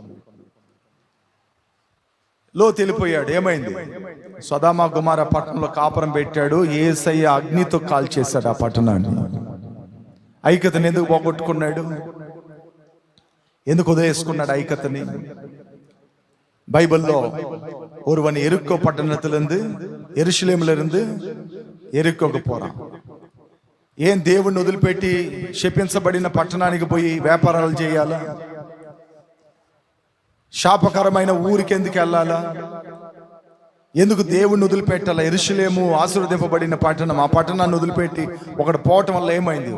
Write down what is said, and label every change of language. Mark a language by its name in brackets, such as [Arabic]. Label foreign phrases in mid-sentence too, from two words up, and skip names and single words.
[Telugu] లోతు వెళ్ళిపోయాడు. ఏమైంది? సొదొమ గొమొర్రా పట్టణంలో కాపురం పెట్టాడు. యేసయ్య అగ్నితో కాల్చేశాడు ఆ పట్టణాన్ని. ఐక్యతను ఎందుకు పోగొట్టుకున్నాడు? ఎందుకు వదిలేసుకున్నాడు ఐక్యతని? [Tamil] பைபிள்ல ஒருவன் எரிக்கோ பட்டணத்திலிருந்து எருசலேமிலிருந்து எரிக்கோக்கு போறான். [Telugu] ఏం దేవుణ్ణి వదిలిపెట్టి శపించబడిన పట్టణానికి పోయి వ్యాపారాలు చేయాలా? శాపకరమైన ఊరికి ఎందుకు వెళ్ళాలా? ఎందుకు దేవుణ్ణి వదిలిపెట్టాలా? యెరూషలేము ఆశీర్వదింపబడిన పట్టణం, ఆ పట్టణాన్ని వదిలిపెట్టి ఒకటి పోవటం వల్ల ఏమైంది?